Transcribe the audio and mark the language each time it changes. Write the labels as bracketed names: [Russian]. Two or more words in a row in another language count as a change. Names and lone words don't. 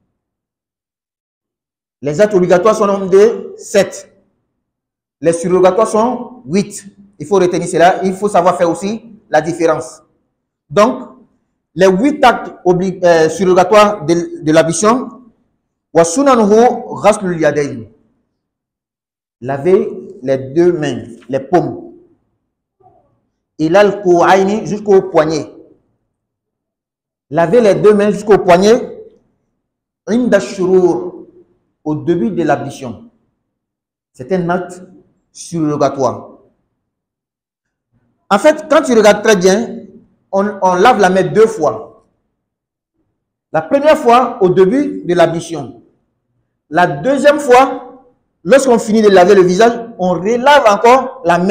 [French] Les actes obligatoires sont au nombre de 7. Les surrogatoires sont 8. Il faut retenir cela. Il faut savoir faire aussi la différence. Donc, les 8 actes surrogatoires de l'ablution, [Arabic] وسننه غسل اليدين. [French] Laver les 2 mains, les paumes. [Arabic] إلى الكوعين [French] jusqu'au poignet. Laver les 2 mains jusqu'au poignet. [Arabic] عند الشروع, [French] au début de l'ablution. C'est un acte surrogatoire. En fait, quand tu regardes très bien, on lave la main 2 fois. La première fois au début de l'ablution. La deuxième fois, lorsqu'on finit de laver le visage, on relave encore la main.